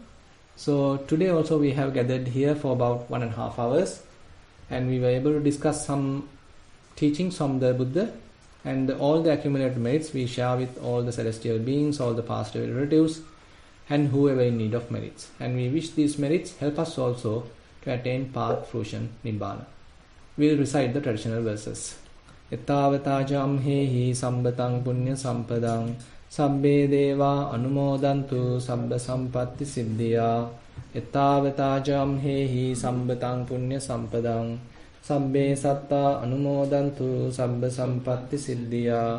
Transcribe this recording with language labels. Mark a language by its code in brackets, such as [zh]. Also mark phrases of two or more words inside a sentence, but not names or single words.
[en] So today also we have gathered here for about 1.5 hours, and we were able to discuss some teachings from the Buddha, and all the accumulated merits we share with all the celestial beings, all the past relatives, and whoever in need of merits. And we wish these merits help us also to attain path, fruition, Nibbana. We'll recite the traditional verses. [pi] Ettavata hehi sambatang punya sampadang sabbe deva anumodantu sabba sampatti siddhya. Ettavata hehi sambatang punya sampadang sabbe satta anumodantu sabba sampatti siddhya.